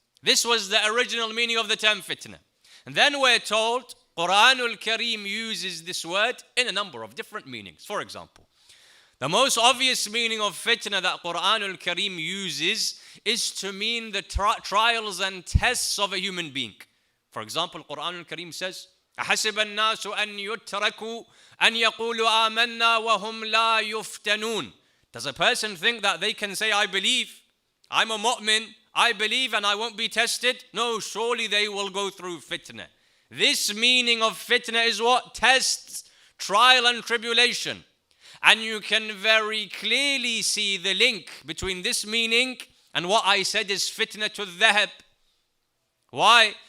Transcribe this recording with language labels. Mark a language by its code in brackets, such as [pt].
[en] This was the original meaning of the term fitna. And then we're told, Quranul Kareem uses this word in a number of different meanings. For example, the most obvious meaning of fitna that Quranul Kareem uses is to mean the trials and tests of a human being. For example, Quranul Kareem says, [ar] أَحَسِبَ النَّاسُ أَن يُتْرَكُوا أَن يَقُولُوا آمَنَّا وَهُمْ لَا يُفْتَنُونَ. [en] Does a person think that they can say, I believe, I'm a mu'min, I believe and I won't be tested? No, surely they will go through fitna. This meaning of fitna is what? Tests, trial and tribulation. And you can very clearly see the link between this meaning and what I said is fitna to dhahab. Why?